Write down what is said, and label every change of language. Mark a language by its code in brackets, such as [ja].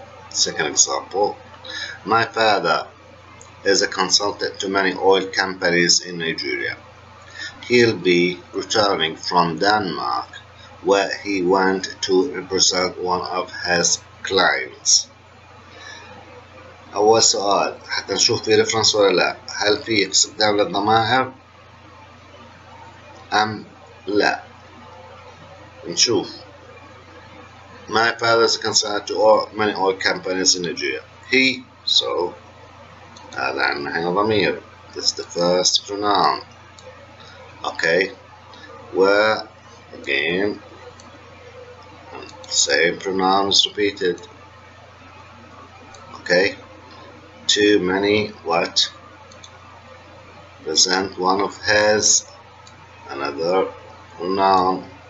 [en] Second example, my father is a consultant to many oil companies in Nigeria. He'll be returning from Denmark where he went to represent one of his clients. [ar] أول سؤال حتى نشوف في ريفرنس ولا لا، هل في استخدام للضمائر أم لا؟ نشوف. [en] My father is a consultant to many oil companies in Nigeria. He, so [ar] هذا عندنا هنا ضمير. [en] This is the first pronoun. Okay, where again same pronoun is repeated. Okay, too many what? Present one of his, another pronoun.